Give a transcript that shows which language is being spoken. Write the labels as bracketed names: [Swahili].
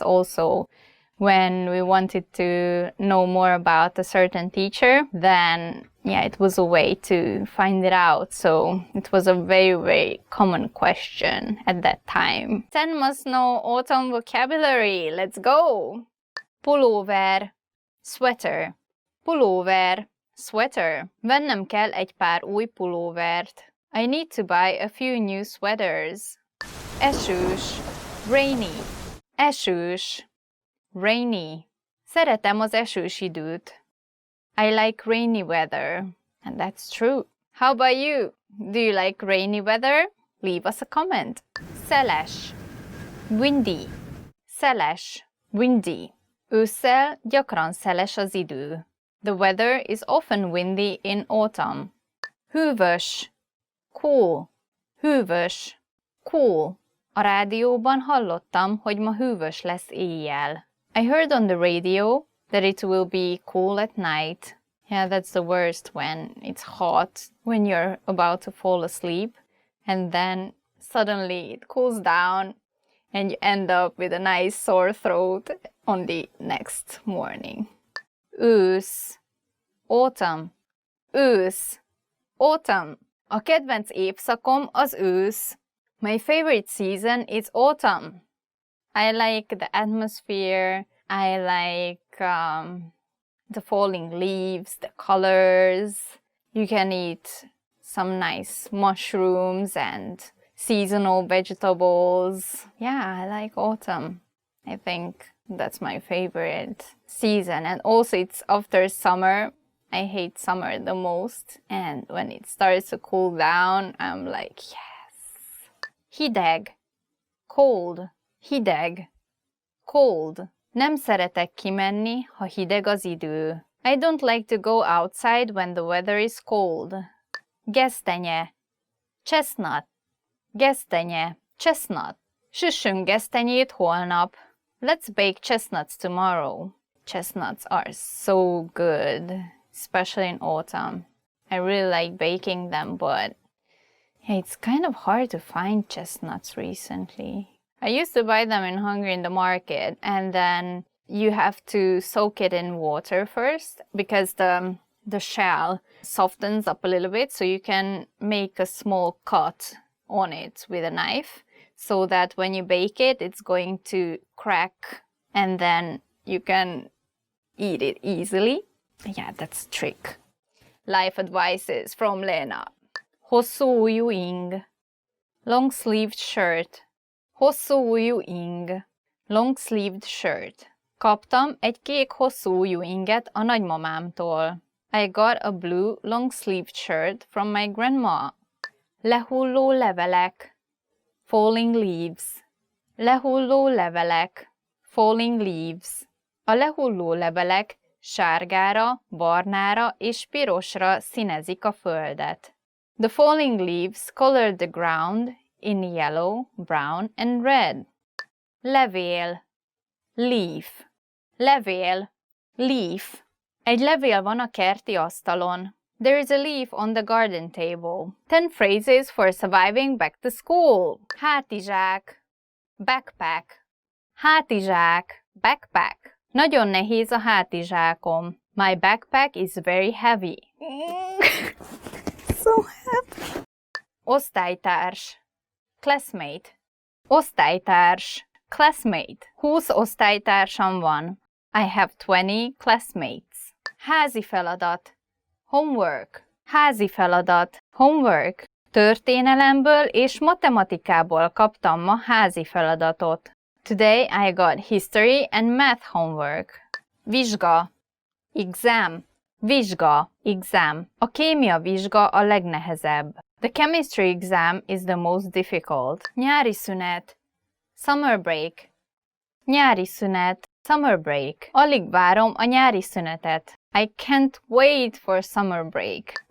[English] Also, when we wanted to know more about a certain teacher, then yeah, it was a way to find it out. So it was a very, very common question at that time. 10 must know autumn vocabulary. Let's go! Pulóver, sweater. [Hungarian] Pulóver, sweater. Vennem kell egy pár új pulóvert. [English] I need to buy a few new sweaters. [Hungarian] Esős, rainy. Esős, rainy. Szeretem az esős időt. [English] I like rainy weather. And that's true. How about you? Do you like rainy weather? Leave us a comment. Szeles, windy. [Hungarian] Szeles, windy. Ősszel gyakran szeles az idő. [English] The weather is often windy in autumn. [Hungarian] Hűvös, cool. Hűvös, cool. A rádióban hallottam, hogy ma hűvös lesz éjjel. [English] I heard on the radio that it will be cool at night. Yeah, that's the worst when it's hot, when you're about to fall asleep, and then suddenly it cools down and you end up with a nice sore throat on the next morning. [Hungarian] Ősz, autumn. Ősz, autumn. A kedvenc évszakom az ősz. [English] My favorite season is autumn. I like the atmosphere. I like the falling leaves, the colors. You can eat some nice mushrooms and seasonal vegetables. Yeah, I like autumn. I think that's my favorite season. And also it's after summer. I hate summer the most. And when it starts to cool down, I'm like, yes. [Hungarian] Hideg, cold. Hideg, cold. Nem szeretek kimenni, ha hideg az idő. [English] I don't like to go outside when the weather is cold. [Hungarian] Gesztenye, chestnut. Gesztenye, chestnut. Süssünk gesztenyét holnap. [English] Let's bake chestnuts tomorrow. Chestnuts are so good, especially in autumn. I really like baking them, but it's kind of hard to find chestnuts recently. I used to buy them in Hungary in the market, and then you have to soak it in water first because the shell softens up a little bit, so you can make a small cut on it with a knife so that when you bake it, it's going to crack and then you can eat it easily. Yeah, that's the trick. Life advices from Lena. [Hungarian] Hosszú ujjú ing. [English] Long-sleeved shirt. [Hungarian] Hosszú ujjú ing. [English] Long-sleeved shirt. [Hungarian] Kaptam egy kék hosszú ujjú inget a nagymamámtól. [English] I got a blue long-sleeved shirt from my grandma. [Hungarian] Lehulló levelek. [English] Falling leaves. [Hungarian] Lehulló levelek. [English] Falling leaves. [Hungarian] A lehulló levelek sárgára, barnára és pirosra színezik a földet. [English] The falling leaves colored the ground in yellow, brown and red. [Hungarian] Levél. Leaf. Levél. Leaf. Egy levél van a kerti asztalon. [English] There is a leaf on the garden table. 10 phrases for surviving back to school. [Hungarian] Hátizsák. Backpack. Hátizsák. Backpack. Nagyon nehéz a hátizsákom. [English] My backpack is very heavy. So happy. Osztálytárs. Classmate. [Hungarian] Osztálytárs. Classmate. 20 osztálytársam van. [English] I have 20 classmates. [Hungarian] Házi feladat. [English] Homework. [Hungarian] Házi feladat. Homework. Történelemből és matematikából kaptam ma házi feladatot. [English] Today I got history and math homework. [Hungarian] Vizsga. Exam. Vizsga. Exam. A kémia vizsga a legnehezebb. [English] The chemistry exam is the most difficult. [Hungarian] Nyári szünet. [English] Summer break. [Hungarian] Nyári szünet. Summer break. Alig várom a nyári szünetet. [English] I can't wait for summer break.